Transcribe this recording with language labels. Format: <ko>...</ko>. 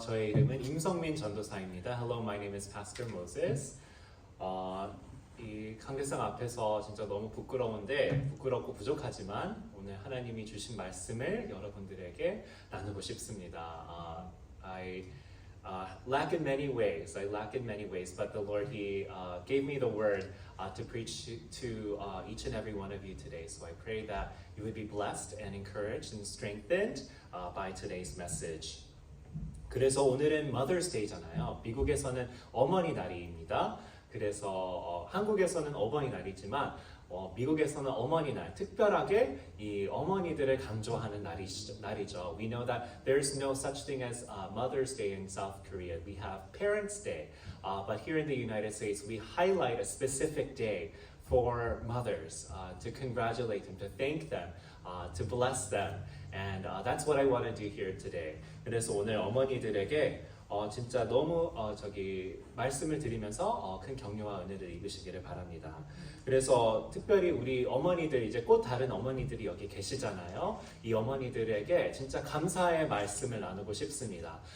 <ko>저의 이름은 임성민 전도사입니다.</ko> <en>Hello, my name is Pastor Moses.</en> <ko>이 강대상 앞에서 진짜 너무 부끄럽고 부족하지만 오늘 하나님이 주신 말씀을 여러분들에게 나누고 싶습니다.</ko> <en>I lack in many ways. But the Lord, He gave me the word to preach to each and every one of you today. So I pray that you would be blessed and encouraged and strengthened by today's message.</en> <ko>그래서 오늘은 Mother's Day잖아요. 미국에서는 어머니 날입니다. 그래서 한국에서는 어버이날이지만 미국에서는 어머니날, 특별하게 이 어머니들을 강조하는 날이죠.</ko> <en>We know that there's no such thing as Mother's Day in South Korea. We have Parents' Day, but here in the United States, we highlight a specific day for mothers to congratulate them, to thank them, to bless them, and that's what I want to do here today.</en> <ko>그래서 오늘 어머니들에게 진짜 너무 말씀을 드리면서 큰 격려와 은혜를 입으시기를 바랍니다. 그래서 특별히 우리 어머니들, 이제 곧 다른 어머니들이 여기 계시잖아요. 이 어머니들에게 진짜 감사의 말씀을 나누고 싶습니다.</ko>